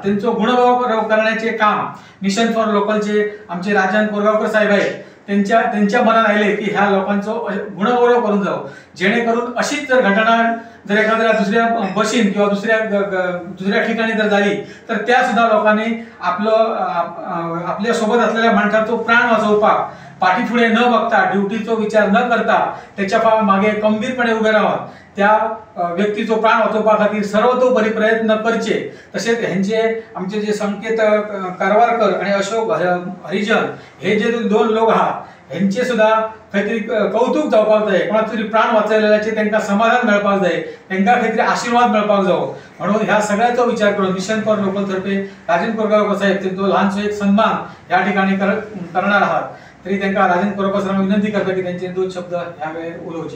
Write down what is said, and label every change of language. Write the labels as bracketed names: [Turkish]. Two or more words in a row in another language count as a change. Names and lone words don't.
[Marathi] त्यांचं गुणगौरव करण्याचे काम मिशन फॉर लोकलचे आमचे राजन कोरगावकर साहेब आहेत त्यांच्या मनात आले की ह्या लोकांचो गुणगौरव करून जावं जेणेकरून अशीच जर घटना जर एखाद्या दुसऱ्या बशीन किंवा दुसऱ्या ठिकाणी जर झाली तर त्या सुद्धा लोकांनी आपल्या सोबत असलेल्या माणसाचो प्राण वाचवपाक पाठीफुडे न बघता ड्युटीचो विचार न करता त्याच्या मागे खंबीरपणे उभे राहून त्या व्यक्तीचो प्राण वाचोवपा खातीर सर्वतोपरी प्रयत्न करचे. तसेच ह्यांचे आमचे जे संकेत कारवारकर आणि अशोक हरिजन हे जे दोन लोक आहात ह्यांचे सुद्धा काहीतरी कौतुक [Konkani] जावपाक जाय. कोणाक तरी प्राण वाचयलेल्याचे तांकां समाधान मेळपाक जाय तांकां काहीतरी आशीर्वाद मेळपाक जावो म्हणून ह्या सगळ्याचो विचार करून मिशन फॉर लोकल तर्फे राजन कोरगावकर साहेब त्यांचो लहानसो एक सन्मान [Marathi] ह्या ठिकाणी करणार आहात. [Konkani] तरी तांकां राजन कोरगावकर सरांक विनंती करता की त्यांचे 2 शब्द ह्या वेळेर उलोवचे.